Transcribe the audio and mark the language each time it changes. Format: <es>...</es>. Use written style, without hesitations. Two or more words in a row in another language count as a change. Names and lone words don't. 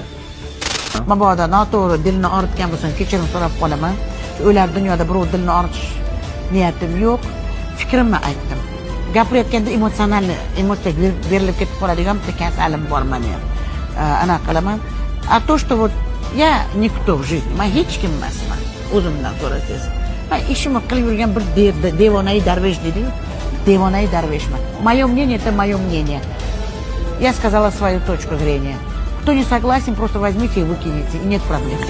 <uz>Mabodo noto'g'ri dilni og'ritgan bo'lsam, kechirim so'rab qolaman. O'lar dunyoda birov dilni og'ritish niyatim yo'q. Fikrimni aytdim. Gapirayotganda emotsiya berilib ketib qoladigan bitta kasalim bor meni ham. Ana qilaman.</uz> <ru>A то, что вот я никто в жизни,</ru> <uz>men hech kim emasman. O'zimdan so'rasangiz. Men ishimni qilib yurgan bir devonai darvesh dedi-yu. Devонай darveshman.</uz> <ru>Мое мнение это мое мнение. Я сказала свою точку зрения. Кто не согласен, просто возьмите и выкинете, и нет проблем.</ru>